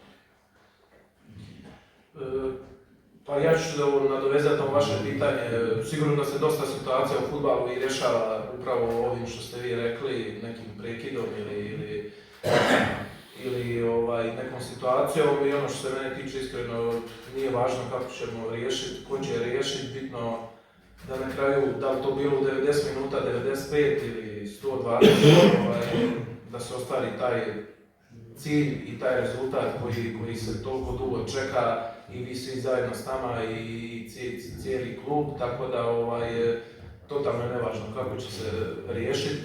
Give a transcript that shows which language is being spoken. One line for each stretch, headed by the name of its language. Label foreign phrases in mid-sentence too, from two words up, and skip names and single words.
Serbian: Па ја ќе да надовезат на ваше питање. Сигурно да се доста ситуација во фудбалу и решава управо овим што сте ви рекли, неким прекидом или неком ситуацијом и оно што се мене тиче искрено
Croatian: nije важно како ćemo riješiti, ko će riješiti, bitno da na kraju, da li to bilo 90 minuta, 95 ili 120, da se ostvari taj cilj i taj rezultat koji se toliko dugo čeka i vi svi zajedno s nama i cijeli klub, tako da totalno je nevažno kako će se riješiti.